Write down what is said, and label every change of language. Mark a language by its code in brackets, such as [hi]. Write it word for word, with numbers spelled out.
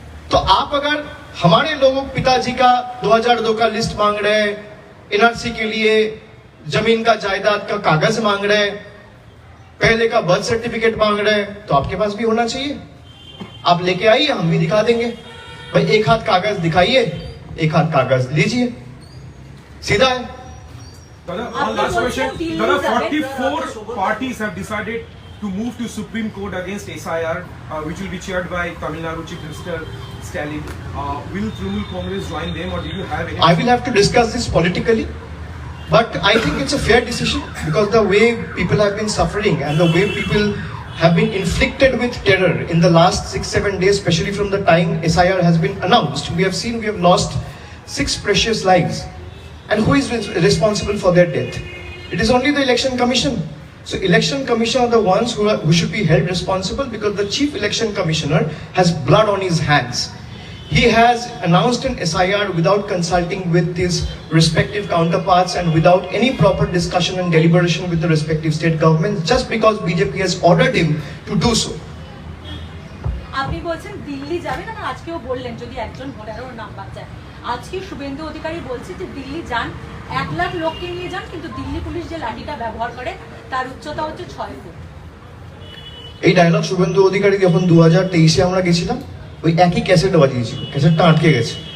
[hi] तो आप अगर हमारे लोगों पिताजी का दो हजार दो का लिस्ट मांग रहे हैं, एनआरसी के लिए जमीन का जायदाद का कागज मांग रहे हैं, पहले का बर्थ सर्टिफिकेट मांग रहे हैं, तो आपके पास भी होना चाहिए, आप लेके आइए, हम भी दिखा देंगे। भाई एक हाथ कागज दिखाइए, एक हाथ कागज लीजिए, सीधा है। [en] Last question. forty-four parties have decided to move to Supreme Court against S I R, uh, which will be chaired by Tamil Nadu Chief Minister Stalin. Uh, will Trinamool Congress join them, or do you have any? I will have to discuss this politically, but I think it's a fair decision because the way people have been suffering and the way people have been inflicted with terror in the last six, seven days, especially from the time S I R has been announced, we have seen we have lost six precious lives, and who is responsible for their death? It is only the Election Commission. So Election Commission are the ones who, are, who should be held responsible because the Chief Election Commissioner has blood on his hands. He has announced an S I R without consulting with his respective counterparts and without any proper discussion and deliberation with the respective state governments, just because B J P has ordered him to do so. [bn] আপনি বলছেন দিল্লি যাবেন, আমার আজকেও বললেন যদি একজন ভোটারের নাম বাদ যায়। আজকে শুভেন্দু অধিকারী বলছে যে দিল্লি যান, এক লাখ লোককে নিয়ে যান, কিন্তু দিল্লি পুলিশ যে লাঠিটা ব্যবহার করে তার উচ্চতা হচ্ছে ছয় ফুট। এই ডায়লগ শুভেন্দু অধিকারী যখন দু হাজার তেইশে আমরা গেছিলাম ওই একই ক্যাসেট বাজিয়েছিল, ক্যাসেটটা আটকে গেছে।